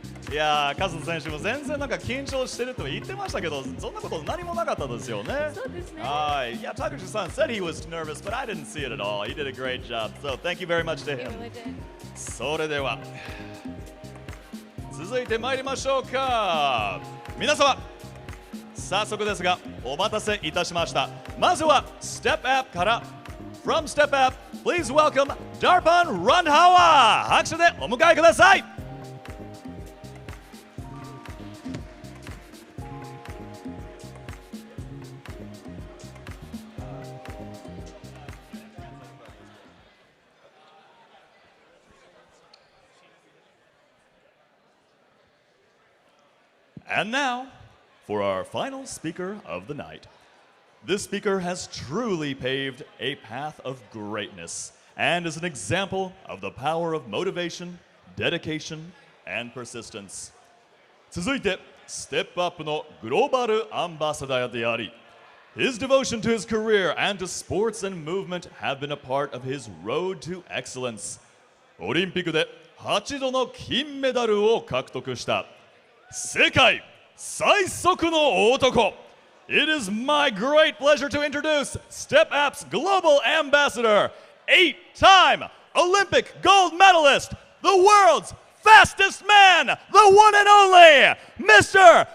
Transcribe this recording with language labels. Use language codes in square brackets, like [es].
[ja] いやー、カズ選手も全然なんか緊張してると言ってましたけど、そんなこと何もなかったですよね。そうですね。はい。いや、 [en] Taguchiさん said he was nervous, but I didn't see it at all. He did a great job. So thank you very much to him. [ja] それでは続いて参りましょうか。皆様、早速ですがお待たせいたしました。まずは Step App から [en] From Step App, please welcome Darpan Runhawa。 [ja] 拍手でお迎えください。 [en] And now, for our final speaker of the night. This speaker has truly paved a path of greatness and is an example of the power of motivation, dedication, and persistence. [ja] 続いて、ステップアップのグローバルアンバサダーであり、 [en] his devotion to his career and to sports and movement have been a part of his road to excellence. [ja] オリンピックで8度の金メダルを獲得した世界最速の男。 [en] It is my great pleasure to introduce Step App's global ambassador, 8-time Olympic gold medalist, the world's fastest man, the one and only, Mr.